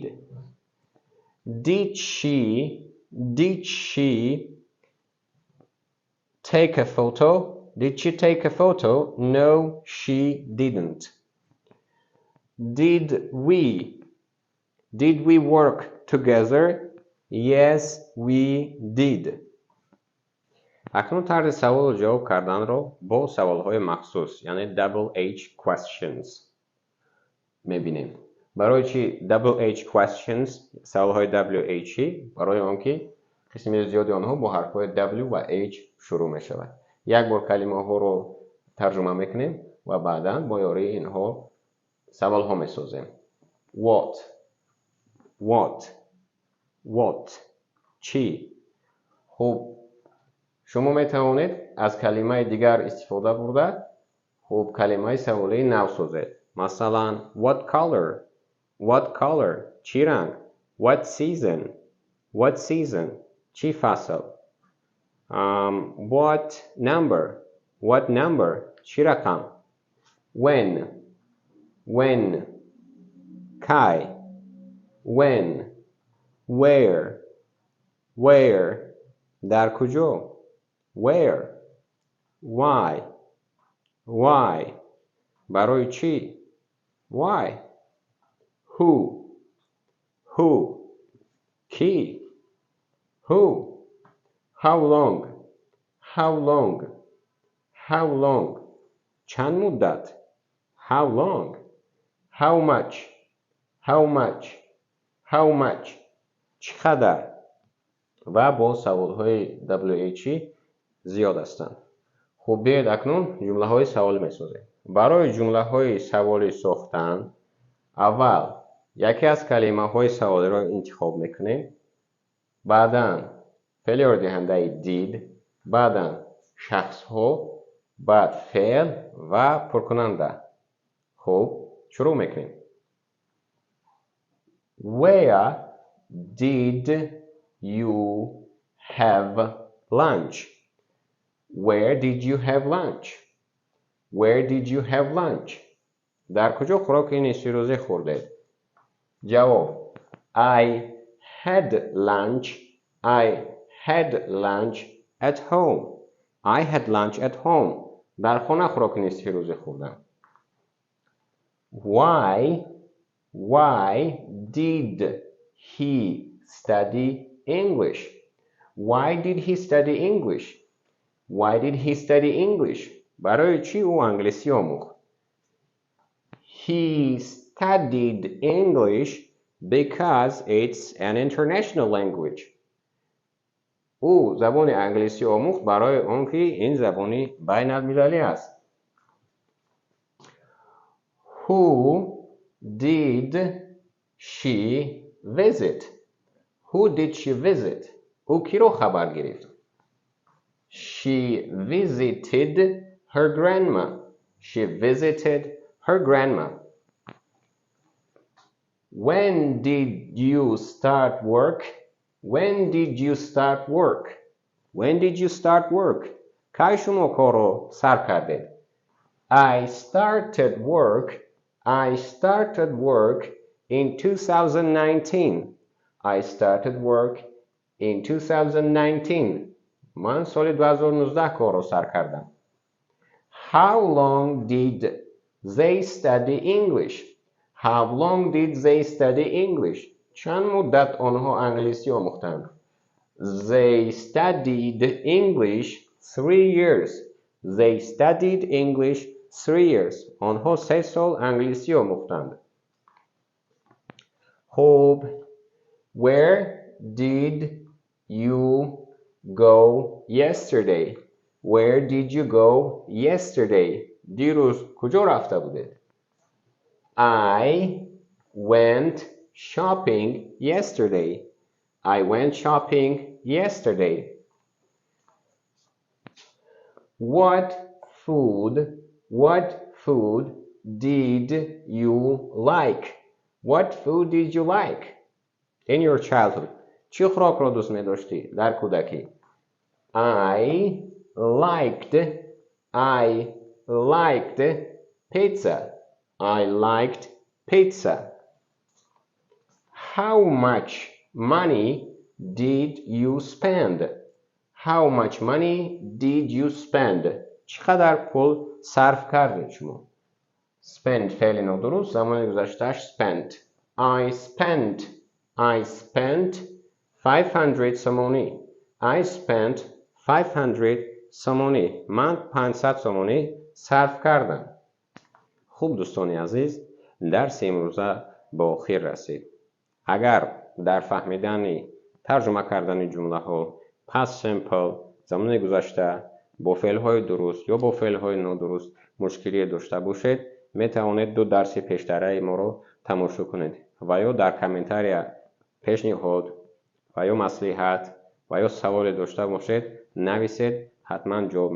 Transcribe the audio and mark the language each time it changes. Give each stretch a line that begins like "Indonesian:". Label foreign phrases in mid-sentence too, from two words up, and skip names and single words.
English: Did she take a photo? Did she take a photo? No, she didn't. Did we work together? Yes, we did.
Tajik: اکنون طرز سوال و جواب کردن رو با سوال های مخصوص یعنی
English: double H questions
Tajik: میبینیم. برای چی
English: double H questions
Tajik: سوال های WH؟ برای آنکه قسمی زیادی آنها با حرف های W و H شروع می شود. یک بار کلمه ها رو ترجمه میکنیم و بعدا با یاری اینها سوال ها می سازیم. What چی؟ خب شما می توانید از کلمه دیگر استفاده برده خب کلمه سوالی نو سازید. مثلا
English: what color
Tajik: چی رنگ؟
English: what season
Tajik: چی فصل؟
English: what number
Tajik: چی رقم؟ when کی؟ where در کجا؟
English: where why
Tajik: برای چی؟
English: why who who کی who how long how long how long
Tajik: چند مدت
English: how long how much how much how much
Tajik: چقدر و با سوالهای WH زیاد هستند. خب بیاید اکنون جمله های سوالی میسازیم. برای جمله های سوالی ساختن اول یکی از کلمه های سوالی را انتخاب میکنیم، بعدا فعل دهنده did، بعدا شخص ها، بعد فعل و پرکننده. خب شروع میکنیم.
English: Where did you have lunch? Where did you have lunch? Where did you have lunch?
Tajik: در کجا خوراک نصف روزه خوردید؟
English: جواب I had lunch. I had lunch at home. I had lunch at home.
Tajik: در خانه خوراک نصف روزه خوردم.
English: Why did he study English? Why did he study English? Why did he study English?
Tajik: برای چی او انگلیسی آموخت؟
English: He studied English because it's an international language.
Tajik: او زبان انگلیسی آموخت برای آنکه این زبانی بین المللی است.
English: Who did she visit? Who did she visit?
Tajik: او کی رو خبر گرفت؟
English: She visited her grandma. She visited her grandma. When did you start work? When did you start work? When did you start work?
Tajik: کی شما کار رو سر کردید؟
English: I started work in 2019. I started work in 2019.
Tajik: من سال 2019 کار رو سر کردم.
English: How long did they study English? How long did they study English?
Tajik: چند مدت آنها انگلیسی آموختند؟
English: They studied English 3 years. They studied English 3 years.
Tajik: آنها 3 سال انگلیسی آموختند.
English: خب Where did you go yesterday? Where did you go yesterday?
Tajik: دیروز کجا رفته بودید؟
English: I went shopping yesterday. I went shopping yesterday. What food did you like? What food did you like in your childhood?
Tajik: چه خوراک را دوست می داشتی در کودکی؟
English: I liked pizza. I liked pizza. How much money did you spend? How much money did you spend?
Tajik: چقدر پول صرف کردید شما؟ Spend فعل نادرست، زمان گذشتهش spent.
English: I spent 500 سومونی. I spent 500 سومونی.
Tajik: من 500 سومونی صرف کردم. خوب دوستان عزیز، درس امروزه به آخر رسید. اگر در فهمیدن ترجمه کردن جمله ها
English: past simple
Tajik: زمان گذشته با فعل های درست یا با فعل های نادرست مشکلی داشته باشید، می توانید 2 درس پیشتره ما رو تماشا کنید و یا در کامنتاری پیشنهاد و یا مصلحت و یا سوال داشته باشید نویسید، حتما جواب میدیم.